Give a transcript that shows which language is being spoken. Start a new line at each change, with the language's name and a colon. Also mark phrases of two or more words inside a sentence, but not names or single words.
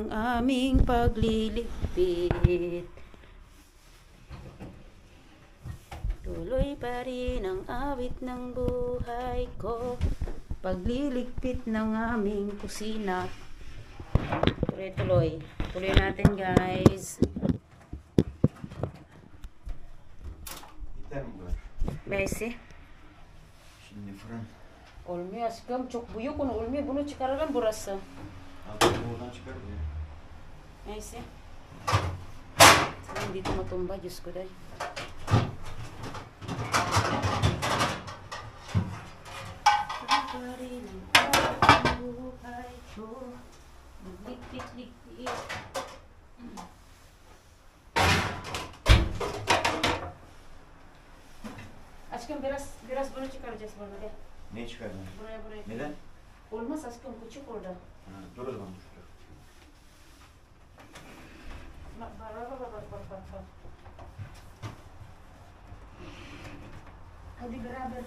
Filipino: aming pagliligpit. Tuloy pa rin ang awit ng buhay ko, pagliligpit ng aming kusina. Tuloy-tuloy. Tuloy natin, guys. Besi.
Turkish: Şimdi fırın. Olmuyor aşkım. Çok büyük onu olmuyor. Bunu çıkaralım burası. Abi buradan çıkar mı ya?
Filipino: Neyse. Sana hindi ito matumba. Diyos ko dahil. Ligpit-ligpit.
Turkish: Aşkım biraz bunu çıkaracağız burada. Gel. Ne çıkardın? Buraya. Neden? Olmaz aşkım, küçük orada. Ha, dur o zaman dur. Bak. Hadi beraber.